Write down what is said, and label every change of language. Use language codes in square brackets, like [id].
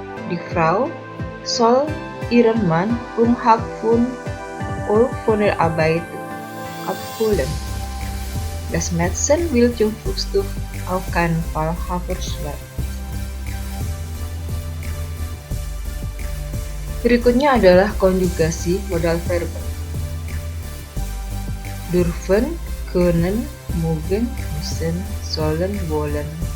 [de] Die Frau soll ihren Mann um 5 Uhr von der Arbeit abholen. Das Mädchen will zum Frühstück auf keinen Fall Haferschleim. [id] Berikutnya adalah konjugasi modalverben. [de] Dürfen, können, mögen, müssen, sollen, wollen.